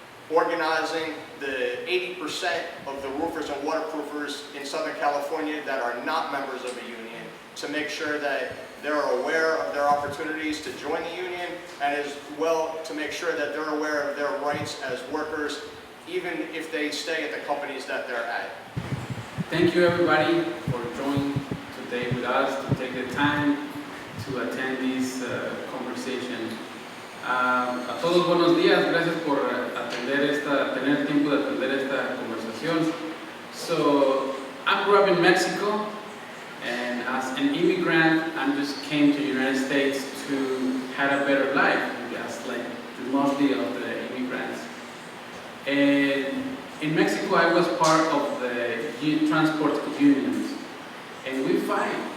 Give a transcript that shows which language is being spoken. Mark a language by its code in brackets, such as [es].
[en] organizing the 80% of the roofers and waterproofers in Southern California that are not members of a union, to make sure that they're aware of their opportunities to join the union, and as well to make sure that they're aware of their rights as workers, even if they stay at the companies that they're at. Thank you everybody for joining today with us, to take the time to attend this conversation. [es] A todos buenos días, gracias por tener tiempo de atender esta conversación. [en] So, I grew up in Mexico, and as an immigrant, I just came to the United States to have a better life, just like mostly of the immigrants. And in Mexico, I was part of the transport unions, and we fight.